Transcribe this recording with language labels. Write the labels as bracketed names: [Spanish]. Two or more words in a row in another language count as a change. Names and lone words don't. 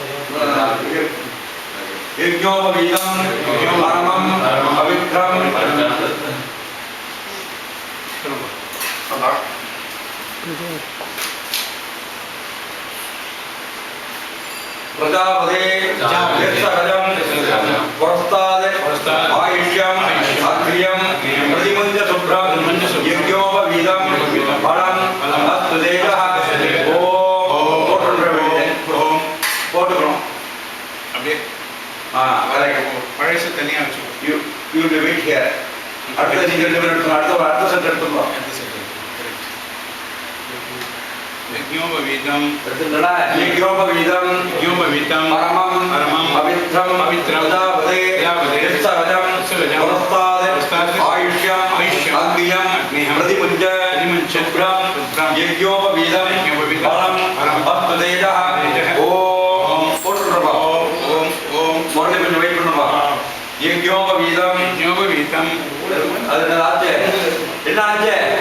[Sanskrit] यज्ञोपवीतं परमं पवित्रं प्रजापते यत्सहजं पुरस्ताद आयुष्यं अग्र्यं प्रतिमुञ्च शुभ्रं यज्ञोपवीतं फलं अस्तु देवः [Tamil] அப்படியே பழைய தனியா வச்சு [English] you will wait here [Tamil] அடுத்த நீங்க 2 மினிட் அடுத்த செட் எடுத்துறோம் [Sanskrit] यज्ञोपवीतं यज्ञोपवीतं परमं पवित्रं प्रजापते यत्सहजं पुरस्ताद आयुष्यं अग्र्यं प्रतिमुञ्च शुभ्रं यज्ञोपवीतं फलं अस्तु देवः ओम मोरले [Tamil] கொஞ்சம் வெயிட் பண்ணுவா [Sanskrit] यज्ञोपवीतं [Tamil] அது என்ன ஆச்சு